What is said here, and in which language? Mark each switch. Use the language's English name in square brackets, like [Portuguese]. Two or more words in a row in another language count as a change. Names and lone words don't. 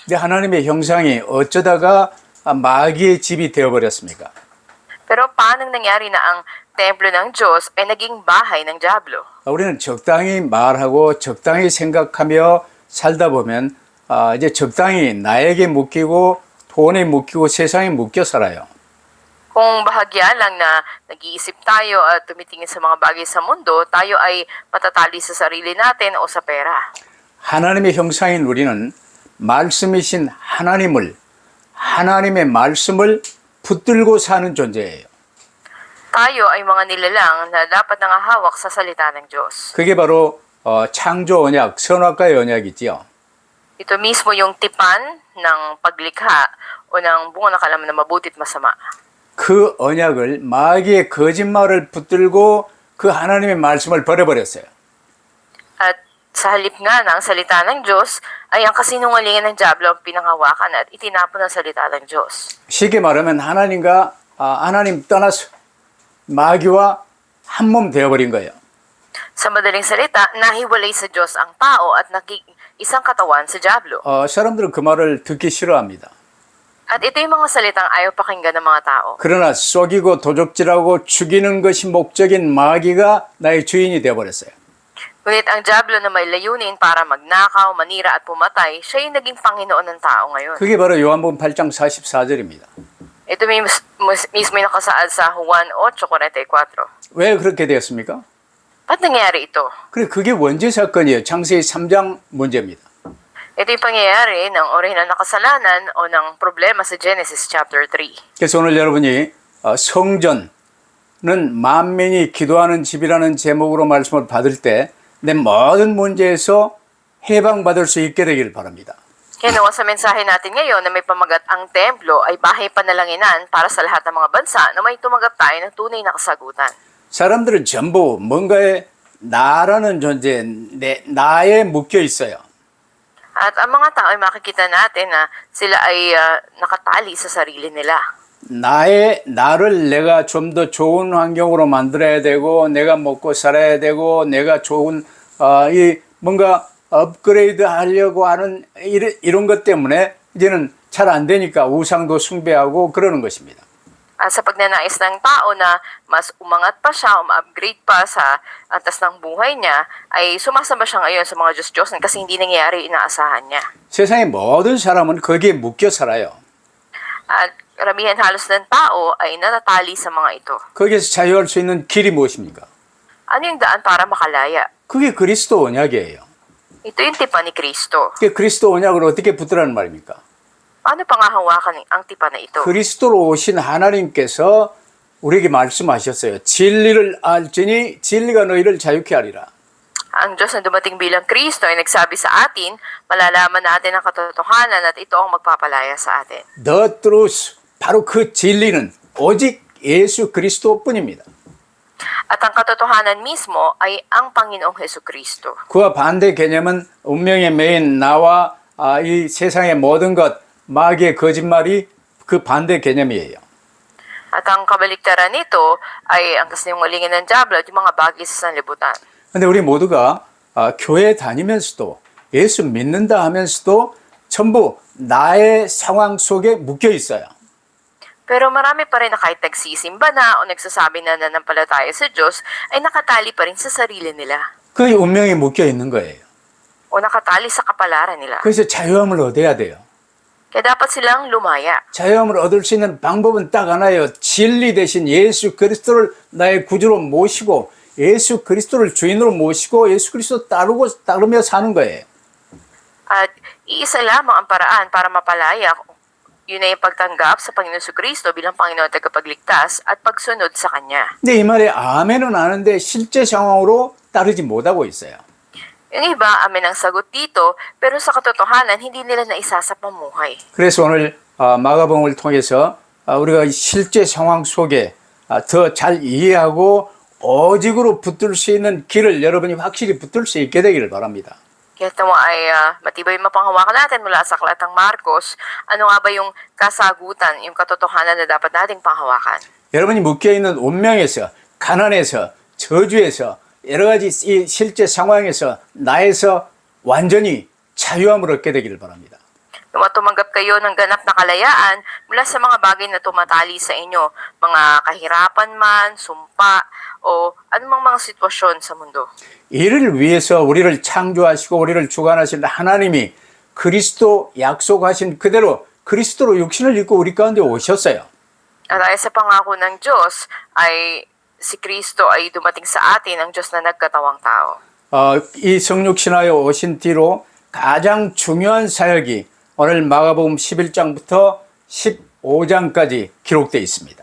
[Korean] 근데 하나님의 형상이 어쩌다가 마귀의 집이 되어버렸습니까? [Filipino] Pero paano nangyari na ang templo ng Diyos ay naging bahay ng Diablo? [Korean] 우리는 적당히 말하고 적당히 생각하며 살다 보면 이제 적당히 나에게 묶이고 돈에 묶이고 세상에 묶여 살아요. [Filipino] Kung bahagya lang na nag-iisip tayo at tumitingin sa mga bagay sa mundo, tayo ay matatali sa sarili natin o sa pera. [Korean] 하나님의 형상인 우리는 말씀이신 하나님의 말씀을 붙들고 사는 존재예요. [Filipino] Tayo ay mga nilalang na dapat nangahawak sa salita ng Diyos. [Korean] 그게 바로 창조 언약, 선악과의 언약이지요. [Filipino] Ito mismo yung tipan ng paglikha o ng bunga ng kalaman na mabuti at masama. [Korean] 그 언약을 마귀의 거짓말을 붙들고 그 하나님의 말씀을 버려버렸어요. [Filipino] At sa halip nga ng salita ng Diyos, ay ang kasinungalingan ng Diablo ang pinanghawakan at itinapon ang salita ng Diyos. [Korean] 쉽게 말하면 하나님 떠나서 마귀와 한 몸 되어버린 거예요. [Filipino] Sa madaling salita, nahiwalay sa Diyos ang tao at naging isang katawan sa Diablo. [Korean] 사람들은 그 말을 듣기 싫어합니다. [Filipino] At ito yung mga salitang ayaw pakinggan ng mga tao. [Korean] 그러나 속이고 도적질하고 죽이는 것이 목적인 마귀가 나의 주인이 되어버렸어요. [Filipino] Ngunit ang Diablo na may layunin para magnakaw, manira at pumatay, siya yung naging Panginoon ng tao ngayon. [Korean] 그게 바로 요한복음 8장 44절입니다. [Filipino] Ito mismo yung nakasaad sa Juan 8:44. [Korean] 왜 그렇게 되었습니까? [Filipino] Ba't nangyari ito? [Korean] 그래, 그게 원죄 사건이에요. 창세기 3장 문제입니다. [Filipino] Ito yung pangyayari ng orihinal na kasalanan o ng problema sa Genesis chapter 3. [Korean] 그래서 오늘 여러분이 성전은 만민이 기도하는 집이라는 제목으로 말씀을 받을 때 내 모든 문제에서 해방받을 수 있게 되기를 바랍니다. [Filipino] Kaya nawa sa mensahe natin ngayon na may pamagat ang templo ay bahay panalanginan para sa lahat ng mga bansa na may tumanggap tayo ng tunay na kasagutan. [Korean] 사람들은 전부 뭔가에 나라는 존재, 나에 묶여 있어요. [Filipino] At ang mga tao ay makikita 나tin na sila ay nakatali sa sarili nila. [Korean] 나를 내가 좀 더 좋은 환경으로 만들어야 되고, 내가 먹고 살아야 되고, 내가 좋은, 뭔가 업그레이드 하려고 하는 이런 것 때문에 이제는 잘 안 되니까 우상도 숭배하고 그러는 것입니다. [Filipino] At sa pagnanais ng tao na mas umangat pa siya, upgrade pa sa antas ng buhay niya, ay sumasamba siya ngayon sa mga Diyos-Diyos kasi hindi nangyayari inaasahan niya. [Korean] 세상의 모든 사람은 거기에 묶여 살아요. [Filipino] At karamihan halos ng tao ay natatali sa mga ito. [Korean] 거기에서 자유할 수 있는 길이 무엇입니까? [Filipino] Ano yung daan para makalaya? [Korean] 그게 그리스도 언약이에요. [Filipino] Ito yung tipan ni Kristo. [Korean] 그 그리스도 언약을 어떻게 붙들라는 말입니까? [Filipino] Paano pangahawakan ang tipan na ito? [Korean] 그리스도로 오신 하나님께서 우리에게 말씀하셨어요. 진리를 알지니 진리가 너희를 자유케 하리라. [Filipino] Ang Diyos na dumating bilang Kristo ay nagsabi sa atin, malalaman natin ang katotohanan at ito ang magpapalaya sa atin. [English] The truth, [Korean] 바로 그 진리는 오직 예수 그리스도뿐입니다. [Filipino] At ang katotohanan mismo ay ang Panginoong Hesus Kristo. [Korean] 그와 반대 개념은 운명의 메인 나와 이 세상의 모든 것, 마귀의 거짓말이 그 반대 개념이에요. [Filipino] At ang kabaliktaran nito ay ang kasinungalingan ng Diablo at yung mga bagay sa sanlibutan. [Korean] 근데 우리 모두가 교회 다니면서도 예수 믿는다 하면서도 전부 나의 상황 속에 묶여 있어요. [Filipino] Pero marami pa rin na kahit nagsisimba na o nagsasabi na nanampalataya sa Diyos ay nakatali pa rin sa sarili nila [Korean] 그 운명에 묶여 있는 거예요. [Filipino] o nakatali sa kapalaran nila. [Korean] 그래서 자유함을 얻어야 돼요. [Filipino] Kaya dapat silang lumaya. [Korean] 자유함을 얻을 수 있는 방법은 딱 하나예요. 진리 대신 예수 그리스도를 나의 구주로 모시고 예수 그리스도를 주인으로 모시고 예수 그리스도 따르며 사는 거예요. [Filipino] At iisa lamang ang paraan para mapalaya. Yun ay yung pagtanggap sa Panginoon Kristo bilang Panginoon at tagapagligtas at pagsunod sa Kanya. [Korean] 근데 이 말에 아멘은 하는데 실제 상황으로 따르지 못하고 있어요. [Filipino] Yung iba, amin ang sagot dito, pero sa katotohanan, hindi nila naisa sa pamuhay. [Korean] 그래서 오늘 마가복음을 통해서 우리가 실제 상황 속에 더 잘 이해하고 오직으로 붙들 수 있는 길을 여러분이 확실히 붙들 수 있게 되기를 바랍니다. [Filipino] Kaya ito ay matibay mapanghawakan natin mula sa aklat ng Marcos. Ano nga ba yung kasagutan, yung katotohanan na dapat nating panghawakan? [Korean] 여러분이 묶여있는 운명에서 가난에서 저주에서 여러 가지 이 실제 상황에서 나에서 완전히 자유함을 얻게 되기를 바랍니다. [Filipino] Kung tumanggap kayo ng ganap na kalayaan mula sa mga bagay na tumatali sa inyo, mga kahirapan man, sumpa, o anumang mga sitwasyon sa mundo. [Korean] 이를 위해서 우리를 창조하시고 우리를 주관하신 하나님이 그리스도 약속하신 그대로 그리스도로 육신을 입고 우리 가운데 오셨어요. [Filipino] At dahil sa pangako ng Diyos ay si Kristo ay dumating sa atin, ang Diyos na nagkatawang tao. [Korean] 이 성육신하여 오신 뒤로 가장 중요한 사역이 오늘 마가복음 11장부터 15장까지 기록되어 있습니다.